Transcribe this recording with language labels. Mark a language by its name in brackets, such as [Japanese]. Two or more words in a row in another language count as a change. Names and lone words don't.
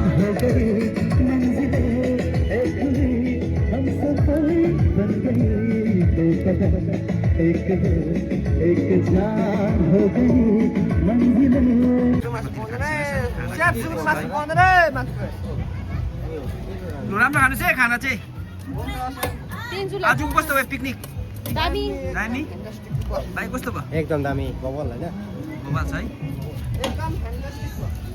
[Hindi] हो गई मंजिलें एक हुई हम सफर बन गई दो बदन एक दिल एक जान हो गई मंजिलें [Nepali] लु राम्रो खानु चाहिँ खाना चाहिँ आजको कस्तो भयो पिकनिक दामी दामी भाइ कस्तो भयो एकदम दामी बबल हैन बबाल छ है एकदम फ्यान्टास्टिक छ